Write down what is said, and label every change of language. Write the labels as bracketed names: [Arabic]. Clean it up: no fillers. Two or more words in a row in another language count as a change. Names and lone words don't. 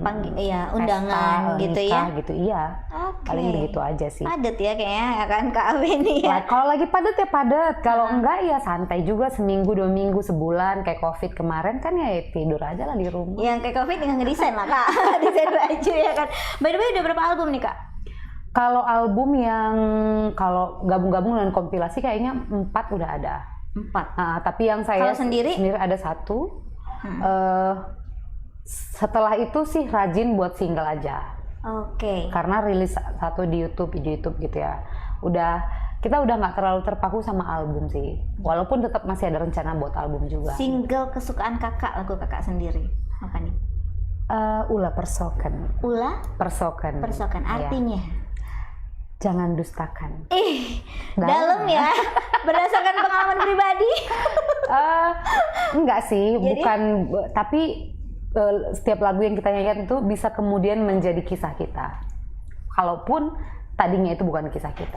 [Indonesian] undangan pesta, gitu nikah, ya. Gitu paling begitu aja sih. Padat ya kayaknya ya kan Kak Ave ini ya. Kalau lagi padat ya padat, kalau enggak ya santai juga, seminggu 2 minggu sebulan kayak Covid kemarin kan ya tidur aja lah di rumah. Yang kayak Covid tinggal ngedesain lah Kak, desain baju ya kan. [English] By the way [Indonesian] udah berapa album nih Kak? Kalau album yang kalau gabung-gabung dengan kompilasi kayaknya 4 udah ada. 4. Tapi yang saya sendiri ada 1. Setelah itu sih rajin buat single aja. Oke. Karena rilis 1 di YouTube gitu ya. Udah kita udah nggak terlalu terpaku sama album sih. Walaupun tetap masih ada rencana buat album juga. Single kesukaan kakak, lagu kakak sendiri apa nih? Ula Persoken. Ula Persoken. Persoken artinya? Jangan dustakan. Dalam ya. Berdasarkan pengalaman pribadi. Enggak sih, bukan. Tapi setiap lagu yang kita nyanyikan itu bisa kemudian menjadi kisah kita. Kalaupun tadinya itu bukan kisah kita.